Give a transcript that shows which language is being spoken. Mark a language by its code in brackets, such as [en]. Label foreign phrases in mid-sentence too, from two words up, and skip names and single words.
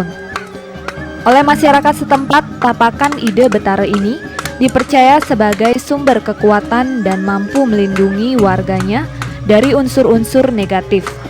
[id] Oleh masyarakat setempat, tapakan ide Betara ini dipercaya sebagai sumber kekuatan dan mampu melindungi warganya dari unsur-unsur negatif.